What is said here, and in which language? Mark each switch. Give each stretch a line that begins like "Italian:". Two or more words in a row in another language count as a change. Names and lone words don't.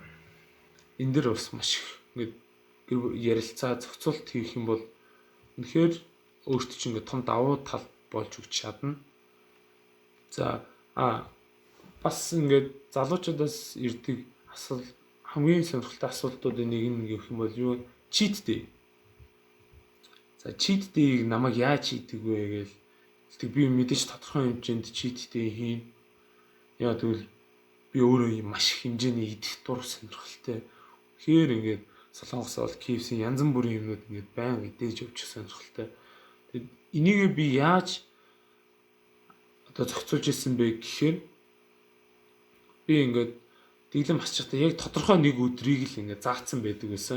Mongolian: Энэ дэр бас маш их ингээ ярилцаа зохицуулт хийх юм бол үнэхээр өөртөө чинь ингээд том давуу тал болж өгч чадна. За бас ингээд залуучуудаас ирдэг хамгийн сонирхолтой асуултуудын нэг нь гэх юм бол юу
English: cheat day.
Mongolian: За
English: cheat day-
Mongolian: г намайг яаж хийдэг вэ гэж тэгтээ би мэдээж тодорхой хэмжээнд
English: cheat day
Mongolian: хийн. Яа тэгвэл би өөрөө маш их хэмжээний идэх дур сонирхолтой. Тэгэхээр ингээд Солонгос бол KFC янз бүрийн юмнууд ингээд байнга идэж явж сонирхолтой. Тэгэд энийг би яаж одоо зохицуулж ирсэн бэ гэхээр би ингээд дэглэм хасчихтаа яг тодорхой нэг өдрийг л ингээд заацсан байдаг байсан.